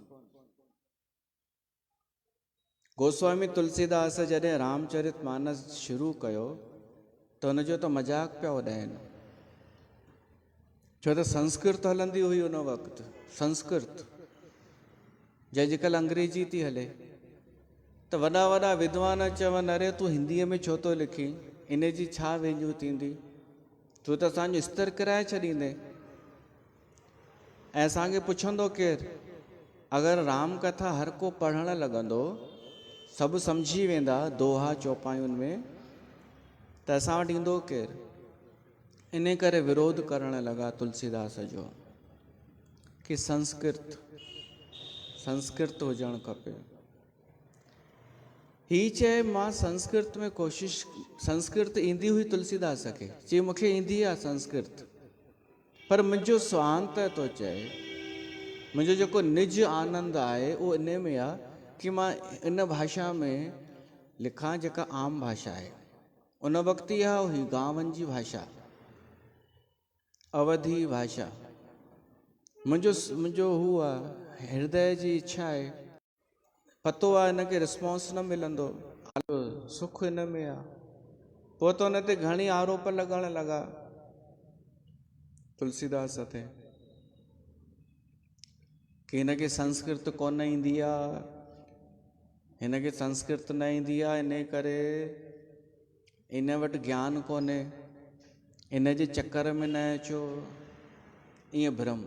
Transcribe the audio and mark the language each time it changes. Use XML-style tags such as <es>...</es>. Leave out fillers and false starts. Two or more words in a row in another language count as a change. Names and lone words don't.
<sd>गोस्वामी तुलसीदास जॾहिं रामचरितमानस शुरू कयो त हुनजो त मज़ाक पिया उॾाइनि, छो त संस्कृत हलंदी हुई उन वक़्तु, संस्कृत जे अॼुकल्ह अंग्रेजी थी हले। त वॾा वॾा विद्वान चवनि अरे तूं हिंदीअ में छो थो लिखी, इन जी छा वैल्यू थींदी, तूं त असांजो स्तर किराए छॾींदे। ऐं असांखे पुछंदो केरु, अगरि राम कथा हर को पढ़णु लॻंदो, सभु सम्झी वेंदा दोहा चौपायुनि में, त असां वटि ईंदो केरु। इन करे विरोध करणु लॻा तुलसीदास जो कि संस्कृत हुजणु खपे। ही चए मां संस्कृत में कोशिश, संस्कृत ईंदी हुई तुलसीदास खे, चई मूंखे ईंदी आहे संस्कृत, पर मुंहिंजो स्वांत थो चए, मुंहिंजो जेको निज आनंद आहे उहो इन में आहे कि मां इन भाषा में लिखां जेका आम भाषा आहे। उन वक़्तु इहा हुई गांवनि जी भाषा, अवधी भाषा। मुंहिंजो हू आहे, हृदय जी इच्छा आहे, पतो आहे हिनखे रिस्पॉन्स न मिलंदो, सुख हिन में आहे। पोइ त हुन ते घणी आरोप लॻण लॻा तुलसीदास ते कि हिनखे संस्कृत कोन ईंदी आहे, हिनखे संस्कृत न ईंदी आहे, इन करे इन वटि ज्ञान कोन्हे, इन जे चकर में न अचो, ईअं भ्रम।</sd>